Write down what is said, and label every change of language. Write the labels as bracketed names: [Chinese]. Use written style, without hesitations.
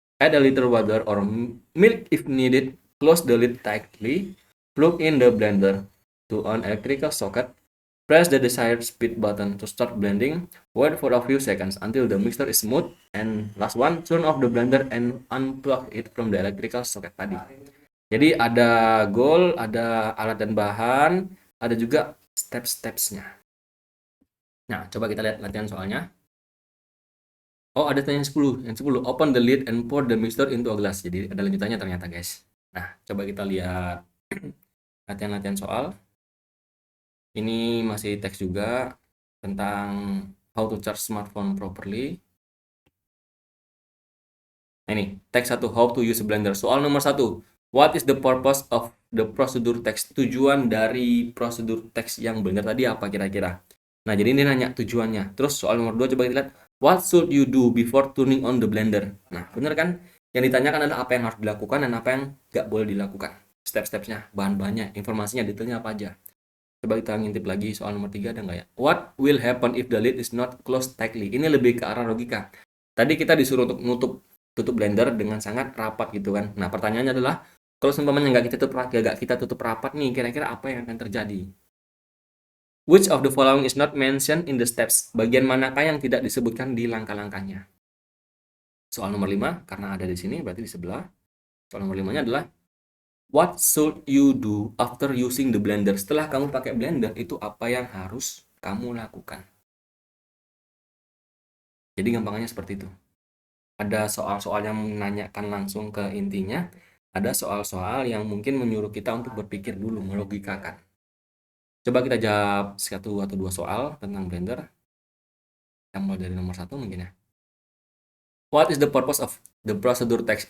[English] Add a little water or milk if needed. Close the lid tightly. Plug in the blender to an electrical socket. Press the desired speed button to start blending. Wait for a few seconds until the mixture is smooth. And last one, turn off the blender and unplug it from the electrical socket tadi. [Indonesian] Jadi ada goal, ada alat dan bahan, ada juga step-stepsnya. Nah, coba kita lihat latihan soalnya. Oh, ada yang 10. Yang 10, [English] open the lid and pour the mixture into a glass. [Indonesian] Jadi ada lanjutannya ternyata, guys. Nah, coba kita lihat latihan-latihan soal. Ini masih teks juga tentang [English] how to charge smartphone properly. [Indonesian] Nah, ini teks 1, how to use a blender. Soal nomor 1, [English] what is the purpose of the procedure text? [Indonesian] Tujuan dari prosedur teks yang benar tadi apa kira-kira? Nah, jadi ini nanya tujuannya. Terus soal nomor 2 coba kita lihat, [English] what should you do before turning on the blender? [Indonesian] Nah, benar kan? Yang ditanyakan adalah apa yang harus dilakukan dan apa yang nggak boleh dilakukan. Step-stepnya, bahan-bahannya, informasinya, detailnya apa aja. Coba kita ngintip lagi soal nomor 3 ada nggak ya? [English] What will happen if the lid is not closed tightly? [Indonesian] Ini lebih ke arah logika. Tadi kita disuruh untuk tutup blender dengan sangat rapat gitu kan. Nah, pertanyaannya adalah kalau seumpamanya nggak kita tutup rapat nih, kira-kira apa yang akan terjadi? [English] Which of the following is not mentioned in the steps? [Indonesian] Bagian manakah yang tidak disebutkan di langkah-langkahnya? Soal nomor 5, karena ada di sini berarti di sebelah. Soal nomor 5-nya adalah [English] what should you do after using the blender? [Indonesian] Setelah kamu pakai blender, itu apa yang harus kamu lakukan? Jadi gampangannya seperti itu. Ada soal-soal yang menanyakan langsung ke intinya, ada soal-soal yang mungkin menyuruh kita untuk berpikir dulu, melogikakan. Coba kita jawab 1 atau 2 soal tentang blender. Yang mulai dari nomor 1 mungkin ya. [English] What is the purpose of the procedure text?